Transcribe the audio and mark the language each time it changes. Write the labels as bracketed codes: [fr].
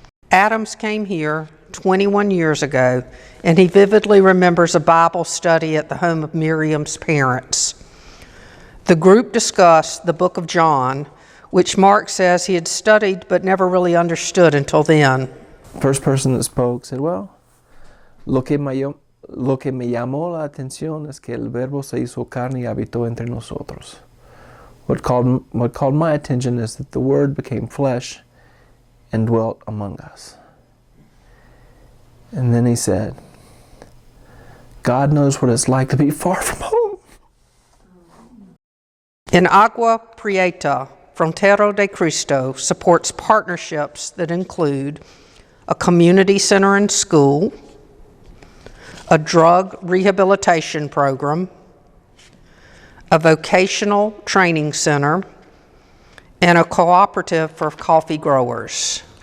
[en] Adams came here 21 years ago, and he vividly remembers a Bible study at the home of Miriam's parents. The group discussed the book of John, which Mark says he had studied but never really understood until then. First person that spoke said, well, [es] lo que me llamó la atención es que el verbo se hizo carne y habitó entre nosotros. [en] What called my attention is that the word became flesh and dwelt among us. And then he said, God knows what it's like to be far from home. In Agua Prieta, Frontera de Cristo supports partnerships that include a community center and school, a drug rehabilitation program, a vocational training center, and a cooperative for coffee growers.